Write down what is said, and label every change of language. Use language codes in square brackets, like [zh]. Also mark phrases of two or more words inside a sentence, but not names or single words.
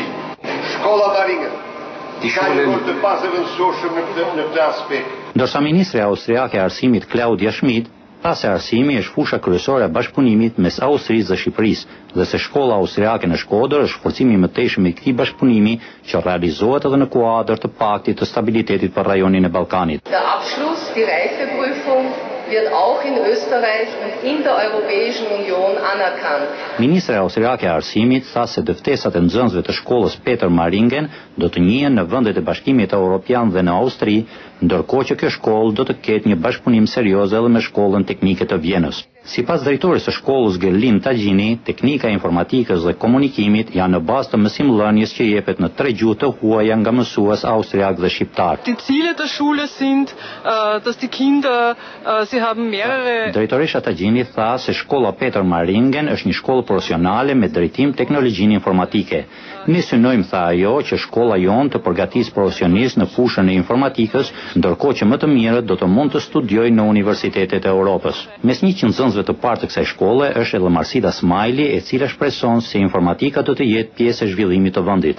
[sq] Shkolla Maringen ka një të pasëvendësueshëm në këtë aspekt. Ndërsa ministri austriake e arsimit Claudia Schmidt tha se arsimi është fusha kryesore e bashkëpunimit mes Austrisë dhe Shqipërisë dhe se shkolla austriake në Shkodër është forcimi i mëtejshëm i këtij bashkëpunimi që realizohet edhe në kuadër të paktit të stabilitetit për rajonin e Ballkanit. [de] Der Abschluss, die Reifeprüfung wird auch in Österreich und in der Europäischen Union anerkannt. [sq] Ministri austriake e arsimit tha se dëftesat e nxënësve të shkollës Peter Maringen do të njihen në vendet e Bashkimit Evropian dhe në Austri, ndërkohë që kjo shkollë do të ketë një bashkëpunim serioz edhe me shkollën teknike të Vjenës. Sipas drejtores së shkollës Gerlin Tagjini, teknika e informatikës dhe komunikimit janë në bazë të mësimdhënies që jepet në 3 gjuhë të huaja nga mësues austriak dhe shqiptar. [de] Die Ziele der Schule sind, dass die Kinder, sie haben mehrere. [sq] Drejtoresha Tagjini tha se shkolla Peter Maringen është një shkollë profesionale me drejtim teknologjinë informatike. Ne synojmë, tha ajo, që shkolla jonë të përgatisë profesionistë në fushën e informatikës, ndërkohë që më të mirët do të mund të studiojnë në universitetet e Europës. Mes 100 nxënësve të parë të kësaj shkolle është edhe Marsida Smajli, e cila shpreson se informatika do të jetë pjesë e zhvillimit të vendit.